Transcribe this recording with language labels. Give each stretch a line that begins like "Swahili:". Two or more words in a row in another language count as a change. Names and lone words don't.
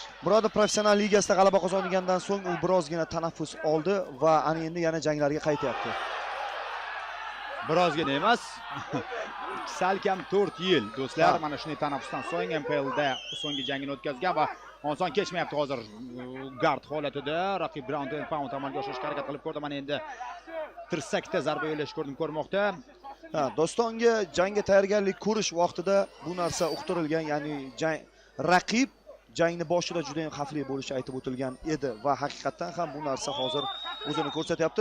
Uzbek: Murodi professional ligasida g'alaba qozongandan so'ng u birozgina tanaffus oldi va ana endi yana janglarga qaytyapti. Birozgina emas. Salkam 4 yil do'stlar, mana shunday tanaffusdan so'ng MPLda so'nggi jangini o'tkazgan va oson kechmayapti hozir gard holatida. Raqib
English: ground and pound
Uzbek: amalga oshirishga harakat qilib ko'rdi. Mana endi tirsakda zarba yo'llash ko'rmoqda. Dostonga jangga tayyorgarlik ko'rish vaqtida bu narsa uqtirilgan, ya'ni raqib jangni boshida juda ham xavfli bo'lishi aytib o'tilgan edi va haqiqatan ham bu narsa hozir o'zini ko'rsatyapti.